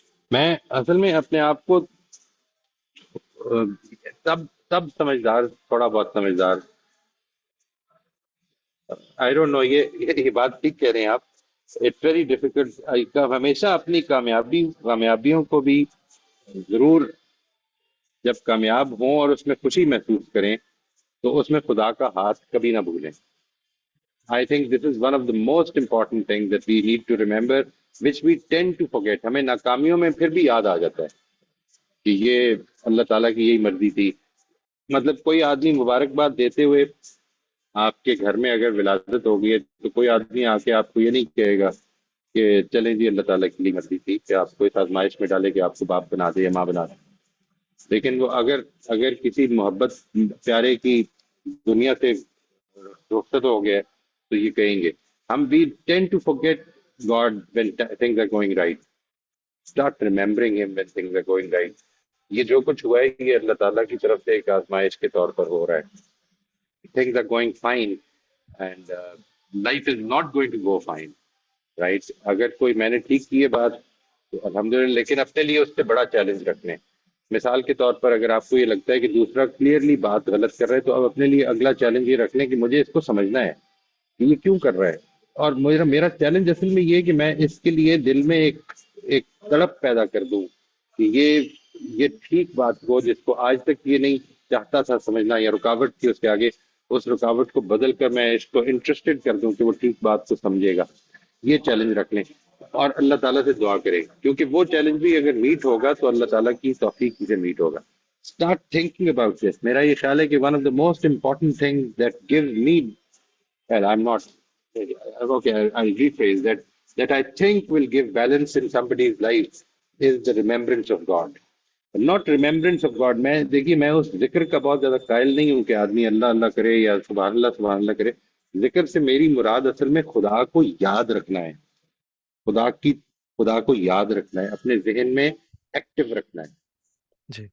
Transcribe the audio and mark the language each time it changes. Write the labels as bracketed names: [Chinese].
[Urdu] میں اصل میں اپنے آپ کو تب سمجھدار، تھوڑا بہت سمجھدار، [English] I don't know, [Urdu] یہ بات ٹھیک کہہ رہے ہیں آپ. [English] It's very difficult. [Urdu] ہمیشہ اپنی کامیابیوں کو بھی ضرور جب کامیاب ہوں اور اس میں خوشی محسوس کریں تو اس میں خدا کا ہاتھ کبھی نہ بھولیں. [English] I think this is one of the most important things that we need to remember, which we tend to forget. [Urdu] ہمیں ناکامیوں میں پھر بھی یاد آ جاتا ہے کہ یہ اللہ تعالیٰ کی یہی مرضی تھی. مطلب کوئی آدمی مبارکباد دیتے ہوئے آپ کے گھر میں اگر ولادت ہو گئی ہے تو کوئی آدمی آ کے آپ کو یہ نہیں کہے گا کہ چلیں جی اللہ تعالیٰ کی مرضی تھی کہ آپ کو اس آزمائش میں ڈالے کہ آپ کو باپ بنا دے یا ماں بنا دے. لیکن وہ اگر کسی محبت پیارے کی دنیا سے رخصت ہو گیا تو یہ کہیں گے. [English] ہم we tend to forget God when things are going right. Start remembering him when things are going right. [Urdu] یہ جو کچھ ہوا ہے یہ اللہ تعالیٰ کی طرف سے ایک آزمائش کے طور پر ہو رہا ہے. [English] Things are going fine and life is not going to go fine. Right? [Urdu] اگر کوئی میں نے ٹھیک کی ہے بات تو الحمدللہ, لیکن اپنے لیے اس سے بڑا چیلنج رکھنے. مثال کے طور پر اگر آپ کو یہ لگتا ہے کہ دوسرا کلیئرلی بات غلط کر رہا ہے تو اب اپنے لیے اگلا چیلنج یہ رکھ لیں کہ مجھے اس کو سمجھنا ہے کہ یہ کیوں کر رہا ہے. اور میرا چیلنج اصل میں یہ ہے کہ میں اس کے لیے دل میں ایک تڑپ پیدا کر دوں کہ یہ ٹھیک بات کو جس کو آج تک یہ نہیں چاہتا تھا سمجھنا یا رکاوٹ تھی اس کے آگے, اس رکاوٹ کو بدل کر میں اس کو انٹرسٹڈ کر دوں کہ وہ ٹھیک بات کو سمجھے گا. یہ چیلنج رکھ لیں اور اللہ تعالیٰ سے دعا کریں, کیونکہ وہ چیلنج بھی اگر میٹ ہوگا تو اللہ تعالیٰ کی توفیق سے میٹ ہوگا. [English] Start thinking about this. [Urdu] میرا یہ خیال ہے کہ [English] One of the most important thing that gives me, and I'm not okay. I'll rephrase that I think will give balance in somebody's life is the remembrance of God. Not remembrance of God. [Urdu] میں دیکھیے میں اس ذکر کا بہت زیادہ قائل نہیں ہوں کہ آدمی اللہ اللہ کرے یا سبحان اللہ کرے. ذکر سے میری مراد اصل میں خدا کو یاد رکھنا ہے, خدا کو یاد رکھنا ہے, اپنے ذہن میں ایکٹیو رکھنا ہے, جی